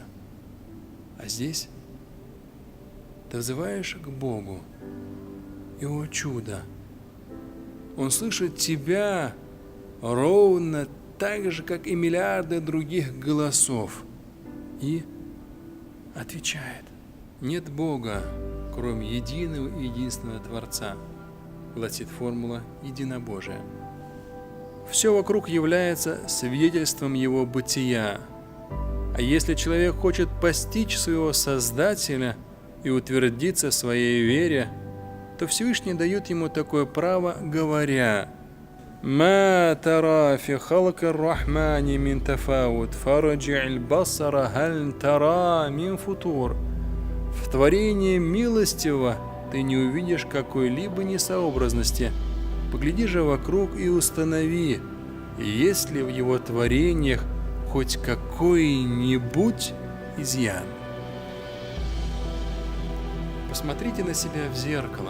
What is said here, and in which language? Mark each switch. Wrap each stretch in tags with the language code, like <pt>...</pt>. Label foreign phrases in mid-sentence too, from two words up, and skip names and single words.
<ru>А здесь ты взываешь к Богу, и, о чудо, Он слышит тебя ровно так же, как и миллиарды других голосов, и отвечает: нет Бога, кроме единого и единственного Творца, гласит формула единобожия. Все вокруг является свидетельством Его бытия. А если человек хочет постичь своего Создателя и утвердиться в своей вере, то Всевышний дает ему такое право, говоря:</ru> <ar>«ما ترى في خلق الرحمن من تفاوت فارجع البصر هل ترى من فطور».</ar> <ru>В творении милостивого ты не увидишь какой-либо несообразности. Погляди же вокруг и установи, есть ли в его творениях хоть какой-нибудь изъян. Посмотрите на себя в зеркало.</ru>